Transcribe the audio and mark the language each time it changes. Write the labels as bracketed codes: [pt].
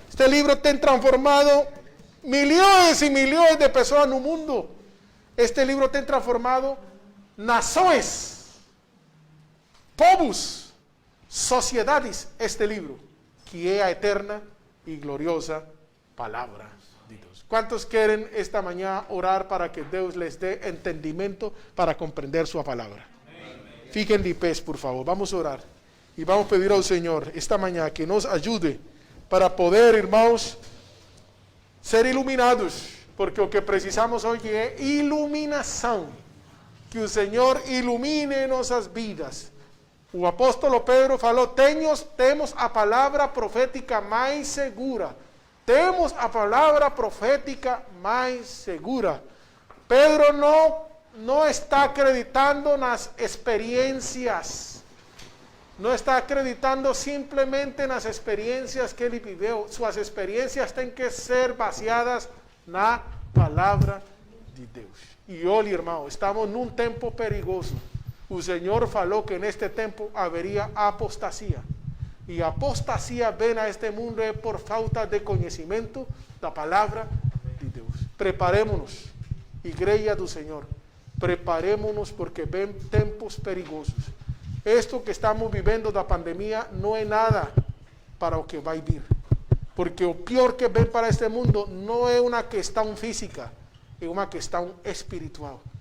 [pt] Este livro tem transformado milhões e milhões de pessoas no mundo. Este livro tem transformado nações, povos, sociedades. Este livro, que é a eterna e gloriosa palavra de Deus. [es] ¿Cuántos quieren esta mañana orar para que Dios les dé entendimiento para comprender su palabra? Fiquen de pie, por favor. Vamos a orar y vamos a pedir al Señor esta mañana que nos ayude para poder, hermanos, ser iluminados, porque lo que precisamos hoy es iluminación. Que el Señor ilumine nuestras vidas. [pt] O apóstolo Pedro falou: temos a palavra profética mais segura. Temos a palavra profética mais segura. Pedro não está acreditando nas experiências. Não está acreditando simplesmente nas experiências que ele viveu. Suas experiências têm que ser baseadas na palavra de Deus. E olha, irmão, estamos num tempo perigoso. O Senhor falou que neste tempo haveria apostasia. [es] Y apostasía ven a este mundo es por falta de conocimiento [pt] da palavra de Deus. Preparémonos, igreja do Senhor. Preparémonos porque ven tempos perigosos. Esto que estamos vivendo da pandemia não é nada para o que vai vir. Porque o pior que ven para este mundo não é uma questão física, é uma questão espiritual.